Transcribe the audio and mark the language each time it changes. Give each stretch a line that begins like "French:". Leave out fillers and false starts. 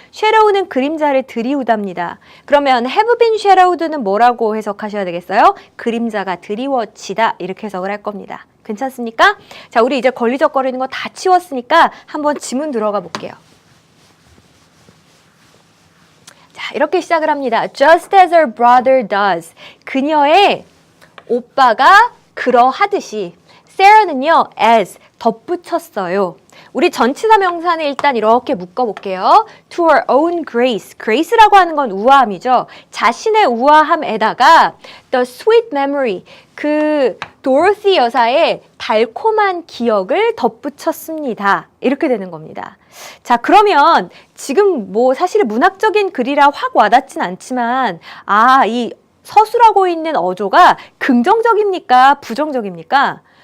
Korean: shadow는 그림자를 드리우답니다. 그러면 have been shadowed는 뭐라고 해석하셔야 되겠어요? 그림자가 드리워지다 이렇게 해석을 할 겁니다. 괜찮습니까? 자, 우리 이제 걸리적거리는 거 다 치웠으니까 한번 지문 들어가 볼게요. 자, 이렇게 시작을 합니다.
English: Just as her brother does.
Korean: 그녀의 오빠가 그러하듯이. Sarah는요, as 덧붙였어요. 우리 전치사 명사는 일단 이렇게 묶어볼게요.
English: To her own grace.
Korean: grace라고 하는 건 우아함이죠. 자신의 우아함에다가
English: the sweet memory.
Korean: 그 도로시 여사의 달콤한 기억을 덧붙였습니다. 이렇게 되는 겁니다. 자, 그러면 지금 사실 문학적인 글이라 확 와닿진 않지만 이 서술하고 있는 어조가 긍정적입니까? 부정적입니까?